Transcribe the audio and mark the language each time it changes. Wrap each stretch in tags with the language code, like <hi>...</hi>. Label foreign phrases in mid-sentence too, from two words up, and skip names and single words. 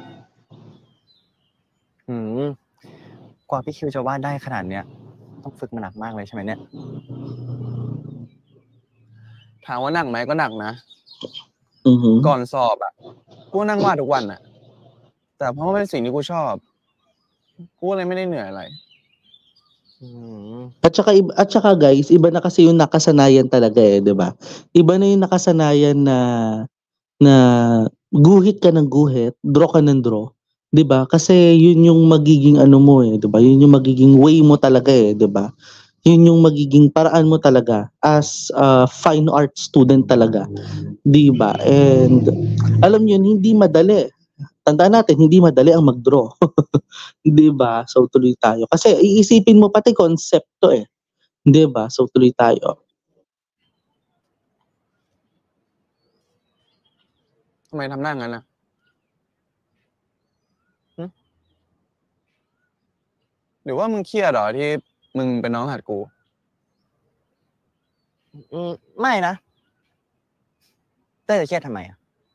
<th>กว่าพี่คิวจะวาดได้ขนาดเนี้ย ต้องฝึกมาหนักมากเลยใช่ไหมเนี่ย ถามว่าหนักไหมก็หนักนะ Mm-hmm. ก่อนสอบอ่ะ กูนั่งวาดทุกวันอ่ะ แต่เพราะว่าเป็นสิ่งที่กูชอบ กูเลยไม่ได้เหนื่อยอะไร</th> <tl>At saka guys, iba na kasi yung nakasanayan talaga eh, 'di ba? Iba na yung nakasanayan na guhit ka ng guhit, draw ka ng draw, 'di ba? Kasi yun yung magiging ano mo eh, 'di ba? Yun yung magiging way mo talaga eh, 'di ba? Yun yung magiging paraan mo talaga</tl> <en>as a fine art student</en> <tl>talaga, 'di ba? And alam niyo hindi madali. Tandaan natin, hindi madali ang mag-draw. 'Di ba? So tuloy tayo. Kasi iisipin mo pati konsepto eh. 'Di ba? So tuloy tayo.</tl> <th>ทำไมทำหน้างั้นน่ะหรือว่ามึงเครียดเหรอที่มึงเป็นน้องหัดกู ไม่นะ เต้ยจะเครียดทำไมอ่ะ</th>